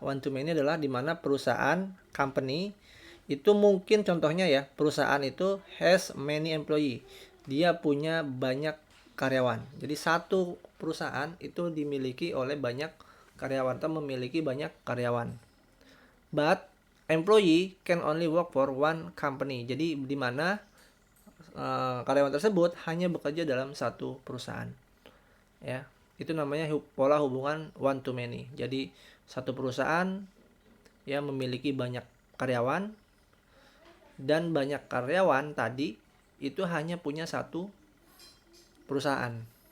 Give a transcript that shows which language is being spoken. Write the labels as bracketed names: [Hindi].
[Indonesian] One to many adalah di mana perusahaan, company itu mungkin contohnya ya, perusahaan itu [English] has many employee. [Indonesian] Dia punya banyak karyawan. Jadi satu perusahaan itu dimiliki oleh banyak karyawan atau memiliki banyak karyawan. [English] But employee can only work for one company. [Indonesian] Jadi di mana karyawan tersebut hanya bekerja dalam satu perusahaan. Ya, itu namanya pola hubungan one to many. Jadi satu perusahaan yang memiliki banyak karyawan dan banyak karyawan tadi itu hanya punya satu perusahaan.